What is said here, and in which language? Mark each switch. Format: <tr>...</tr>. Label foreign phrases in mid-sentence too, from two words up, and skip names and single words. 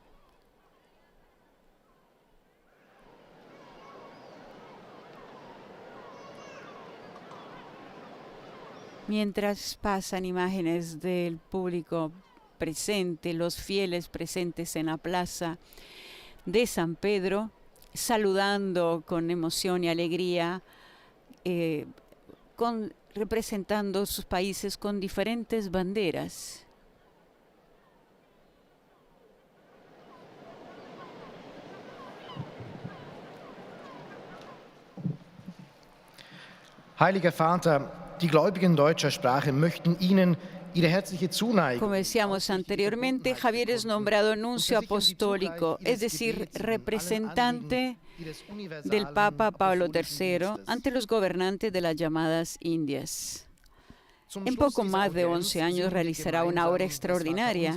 <es>Mientras pasan imágenes del público presente, los fieles presentes en la plaza de San Pedro, saludando con emoción y alegría, representando sus países con diferentes banderas.</es> <de>Heiliger Vater, die Gläubigen deutscher Sprache möchten Ihnen ihre herzliche Zuneigung.</de> <es>Como decíamos anteriormente, Javier es nombrado nuncio apostólico, es decir, representante del Papa Pablo III ante los gobernantes de las llamadas Indias. En poco más de 11 años realizará una obra extraordinaria.</es>